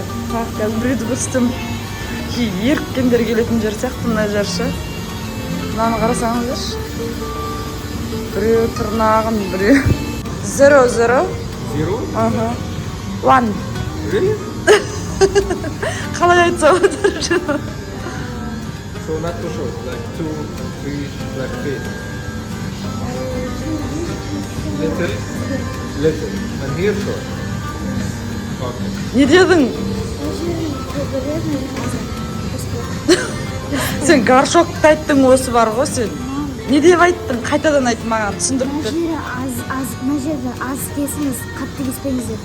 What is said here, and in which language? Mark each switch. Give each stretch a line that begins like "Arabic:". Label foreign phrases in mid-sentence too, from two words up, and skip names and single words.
Kazakh: Қазір біреуді көрсетем. Еріккендер келетін жер сияқты мына жерші. Мынаны қарасаңыздаршы. Біреу тырнағын, біреу 0 0 Ага. 1.
English: Really?
Kazakh: Қалай айтса отыр.
English: So not too short, like 2, 3, like this. Little. And here short. Okay.
Kazakh: Не дедің? Сен горшокты айттың, осы бар ғой сен. Не деп айттың? Қайтадан айт маған, түсіндіріп бер. Мына жерде аз кесіңіз, қатты кеспеңіздер.